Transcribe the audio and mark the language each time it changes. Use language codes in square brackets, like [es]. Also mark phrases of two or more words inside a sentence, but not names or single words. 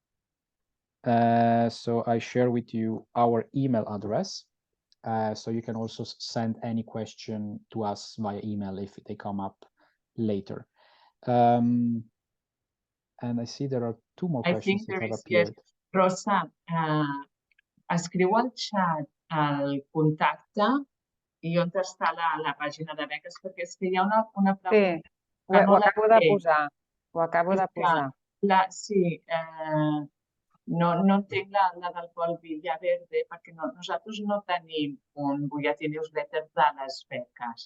[en] So I share with you our email address. So you can also send any question to us via email if they come up later. And I see there are two more questions that have appeared. Yes. [ca] Rosa, escriu al xat el contacte i on està la pàgina de beques, perquè és que hi ha una pregunta. Sí, ho acabo de posar. Ho acabo de posar. Sí, no entenc la del Pol Villaverde, perquè nosaltres no tenim un butlletí newsletter de les beques.